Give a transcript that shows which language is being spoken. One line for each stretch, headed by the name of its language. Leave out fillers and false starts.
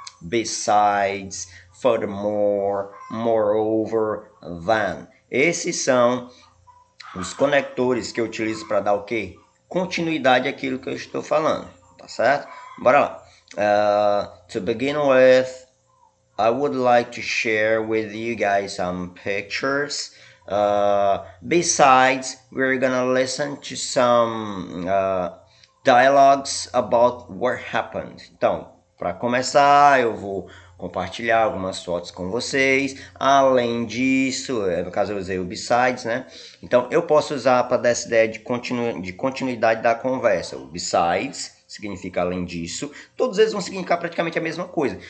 English: Besides, furthermore, moreover, than.
Portuguese: Esses são os conectores que eu utilizo para dar o quê? Continuidade àquilo que eu estou falando, tá certo? Bora lá.
English: To begin with, I would like to share with you guys some pictures. Besides, we're gonna listen to some dialogues about what happened.
Portuguese: Então, para começar, eu vou compartilhar algumas fotos com vocês. Além disso, no caso eu usei o besides, né? Então eu posso usar para dar essa ideia de continuidade da conversa. O besides significa além disso. Todos eles vão significar praticamente a mesma coisa.